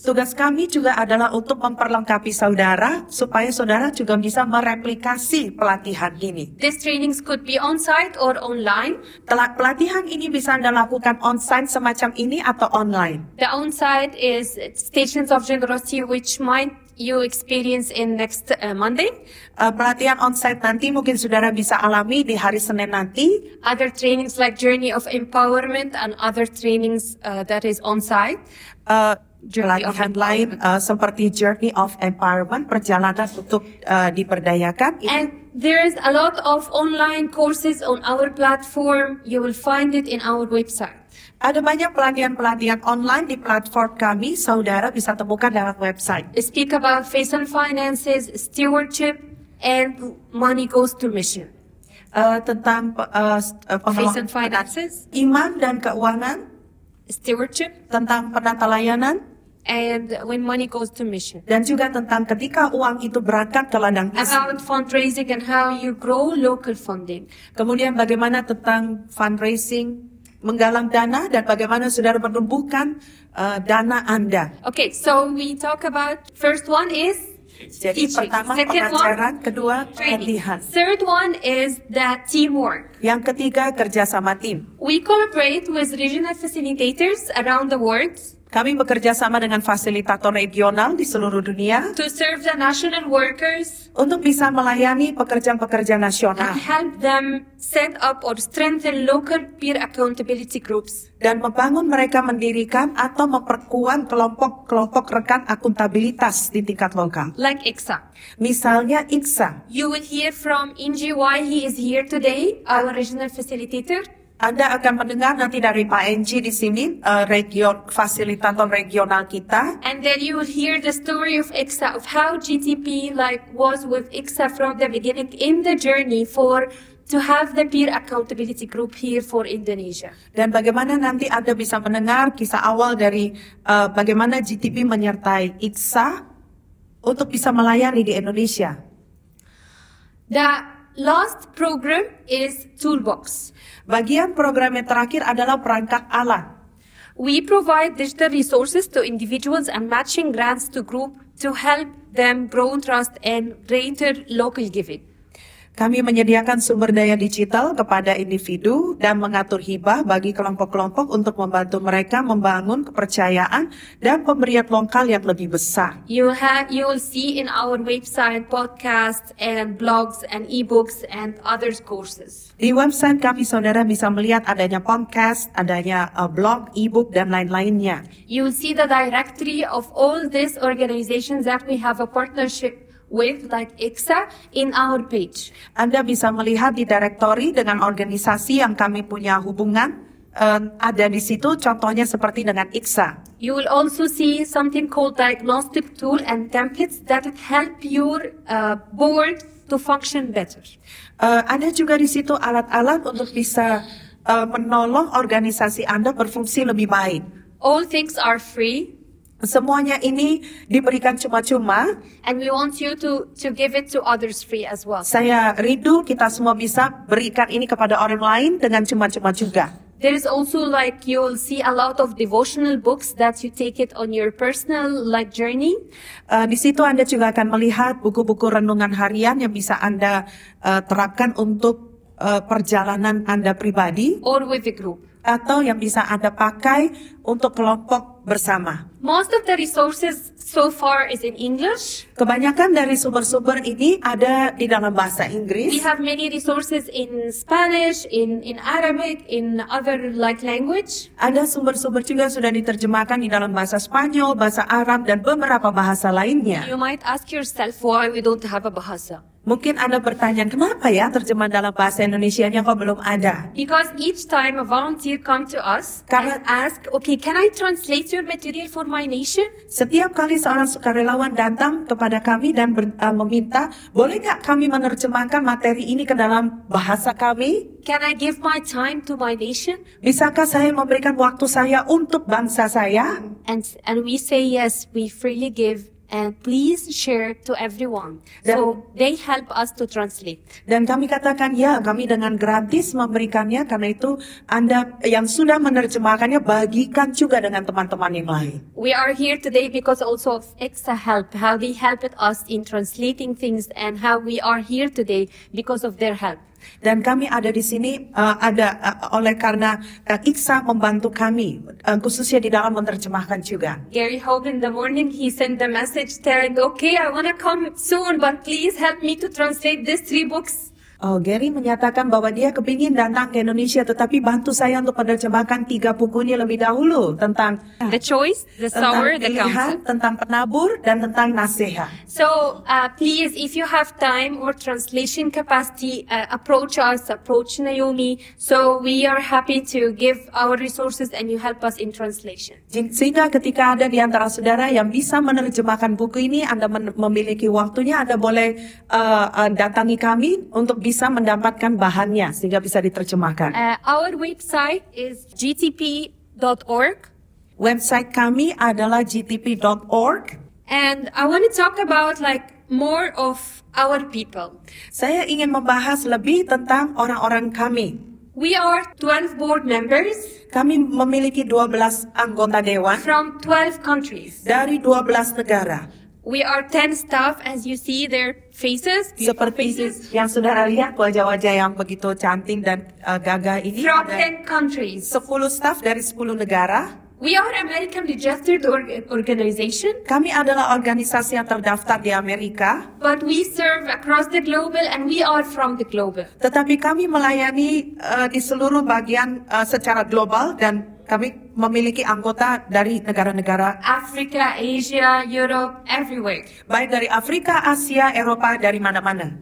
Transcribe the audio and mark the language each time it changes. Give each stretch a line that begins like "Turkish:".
Indonesian: Tugas kami juga adalah untuk memperlengkapi saudara supaya saudara juga bisa mereplikasi pelatihan ini.
English: These trainings could be on-site or online.
Indonesian: Pelatihan ini bisa Anda lakukan on-site semacam ini atau online.
English: The on-site is stations of generosity, which might you experience in next Monday.
Indonesian: Pelatihan on-site nanti mungkin saudara bisa alami di hari Senin nanti.
English: Other trainings like Journey of Empowerment and other trainings that is on-site.
Indonesian: Pelatihan lain seperti Journey of Empowerment, perjalanan untuk diberdayakan.
English: And there is a lot of online courses on our platform. You will find it in our website.
Indonesian: Ada banyak pelatihan-pelatihan online di platform kami, saudara bisa temukan dalam website.
English: Speak about faith and finances, stewardship, and money goes to mission.
Indonesian: Tentang
English: Faith and finances,
Indonesian: iman dan keuangan,
English: stewardship,
Indonesian: tentang penata layanan,
English: and when money goes to mission.
Indonesian: dan juga tentang ketika uang itu berangkat ke ladang misi.
English: About fundraising and how you grow local funding.
Indonesian: Kemudian bagaimana tentang fundraising, menggalang dana, dan bagaimana saudara menumbuhkan dana Anda.
English: Okay, so we talk about first one is
Indonesian: Jadi
English: teaching.
Indonesian: pertama
English: Second
Indonesian: pengajaran,
English: one,
Indonesian: kedua
English: training.
Indonesian: pelatihan.
English: Third one is that teamwork.
Indonesian: Yang ketiga kerjasama tim.
English: We collaborate with regional facilitators around the world
Indonesian: Kami bekerja sama dengan fasilitator regional di seluruh dunia
English: to serve the national workers
Indonesian: untuk bisa melayani pekerja-pekerja nasional
English: and help them set up or strengthen local peer accountability groups.
Indonesian: dan membangun mereka mendirikan atau memperkuat kelompok-kelompok rekan akuntabilitas di tingkat lokal.
English: Like ICSA.
Indonesian: Misalnya ICSA.
English: You will hear from Inji why he is here today, our regional facilitator.
Indonesian: Anda akan mendengar nanti dari Pak Enji di sini, fasilitator regional kita.
English: And then you will hear the story of ICSA, of how GTP was with ICSA from the beginning in the journey to have the peer accountability group here for Indonesia.
Indonesian: Dan bagaimana nanti Anda bisa mendengar kisah awal dari bagaimana GTP menyertai ICSA untuk bisa melayani di Indonesia.
English: The last program is Toolbox.
Indonesian: Bagian program yang terakhir adalah perangkat alat.
English: We provide digital resources to individuals and matching grants to group to help them grow trust and greater local giving.
Indonesian: Kami menyediakan sumber daya digital kepada individu dan mengatur hibah bagi kelompok-kelompok untuk membantu mereka membangun kepercayaan dan pemberian lokal yang lebih besar.
English: You will see in our website podcasts and blogs and ebooks and other courses.
Indonesian: Di website kami saudara bisa melihat adanya podcast, adanya blog, ebook dan lain-lainnya.
English: You will see the directory of all these organizations that we have a partnership with, like ICSA, in our page.
Indonesian: Anda bisa melihat di direktori dengan organisasi yang kami punya hubungan, ada di situ contohnya seperti dengan ICSA.
English: You will also see something called diagnostic tool and templates that help your board to function better.
Indonesian: Ada juga di situ alat-alat untuk bisa menolong organisasi Anda berfungsi lebih baik.
English: All things are free.
Indonesian: Semuanya ini diberikan cuma-cuma.
English: And we want you to give it to others free as well.
Indonesian: Saya rindu kita semua bisa berikan ini kepada orang lain dengan cuma-cuma juga.
English: There is also like you'll see a lot of devotional books that you take it on your personal like journey.
Indonesian: Di situ Anda juga akan melihat buku-buku renungan harian yang bisa Anda terapkan untuk perjalanan Anda pribadi
English: Or with a group.
Indonesian: atau yang bisa Anda pakai untuk kelompok bersama.
English: Most of the resources so far is in English.
Indonesian: Kebanyakan dari sumber-sumber ini ada di dalam bahasa
English: We
Indonesian: Inggris.
English: have many resources in Spanish, in Arabic, in other like language.
Indonesian: Ada sumber-sumber juga sudah diterjemahkan di dalam bahasa Spanyol, bahasa Arab, dan beberapa bahasa lainnya.
English: You might ask yourself why we don't have a Bahasa.
Indonesian: Mungkin Anda bertanya, kenapa ya terjemahan dalam bahasa Indonesianya kok belum ada?
English: Because each time a volunteer come to us and ask, okay, can I translate your material for my nation?
Indonesian: Setiap kali seorang sukarelawan datang kepada kami dan meminta, boleh nggak kami menerjemahkan materi ini ke dalam bahasa kami?
English: Can I give my time to my nation?
Indonesian: Bisakah saya memberikan waktu saya untuk bangsa saya?
English: And we say yes, we freely give. And please share to everyone. So they help us to translate.
Indonesian: Dan kami katakan, ya, kami dengan gratis memberikannya, karena itu Anda yang sudah menerjemahkannya, bagikan juga dengan teman-teman yang lain.
English: We are here today because also of Exa help, how they helped us in translating things, and how we are here today because of their help.
Indonesian: Dan kami ada di sini oleh karena Iksa membantu kami, khususnya di dalam menerjemahkan juga.
English: Gary Hope in the morning, he sent the message telling, okay, I want to come soon, but please help me to translate these 3 books.
Indonesian: Gary menyatakan bahwa dia kepingin datang ke Indonesia, tetapi bantu saya untuk menerjemahkan 3 bukunya lebih dahulu tentang
English: The choice, the sower, the counsel.
Indonesian: tentang penabur, dan tentang nasihat.
English: So please, if you have time or translation capacity, approach us, approach Naomi. So we are happy to give our resources and you help us in translation.
Indonesian: Sehingga ketika ada di antara saudara yang bisa menerjemahkan buku ini, Anda memiliki waktunya, Anda boleh datangi kami untuk bisa mendapatkan bahannya sehingga bisa diterjemahkan.
English: Our website is gtp.org.
Indonesian: Website kami adalah gtp.org.
English: And I want to talk about like more of our people.
Indonesian: Saya ingin membahas lebih tentang orang-orang kami.
English: We are 12 board members
Indonesian: Kami memiliki 12 anggota dewan
English: from 12 countries.
Indonesian: dari 12 negara.
English: We are 10 staff, as you see their faces, beautiful
Indonesian: Seperti
English: faces,
Indonesian: yang saudara lihat, wajah-wajah yang begitu cantik dan gagah ini.
English: from
Indonesian: Ada
English: 10 countries.
Indonesian: 10 staf dari 10 negara.
English: We are American registered organization,
Indonesian: Kami adalah organisasi yang terdaftar di Amerika,
English: but we serve across the global and we are from the global.
Indonesian: tetapi kami melayani di seluruh bagian secara global, dan kami memiliki anggota dari negara-negara
English: Africa, Asia, Europe, everywhere.
Indonesian: baik dari Afrika, Asia, Eropa, dari mana-mana.